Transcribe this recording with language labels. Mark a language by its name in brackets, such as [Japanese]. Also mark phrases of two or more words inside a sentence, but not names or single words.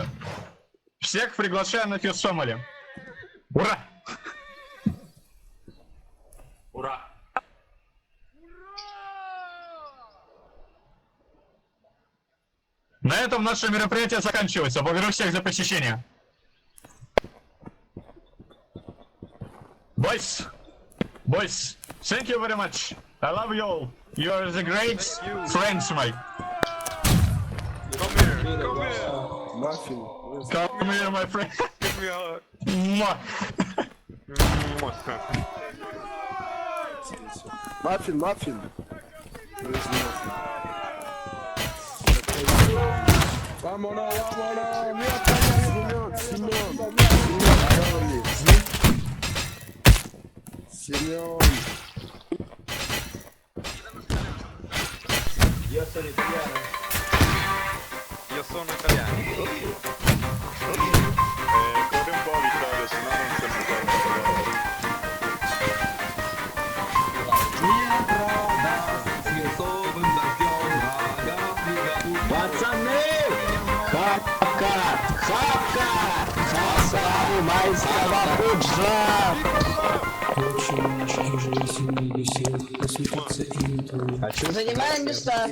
[Russian] Всех приглашаю на Fierce Family. Ура! Ура! На этом наше мероприятие заканчивается. Благодарю всех за посещение. [English] Boys, thank you very much. I love you all. You are the great friends, mate. Come here, my friend. Give me a hug. Mwah. Muffin. [Spanish] Vámonos, Simeón. [Italian] Io sono italiano. Corri un po' Vittorio, sennò non siamo qua. [Russian] Пацаны! Хапка! Хасаву майского пуджа! А чем занимаем места?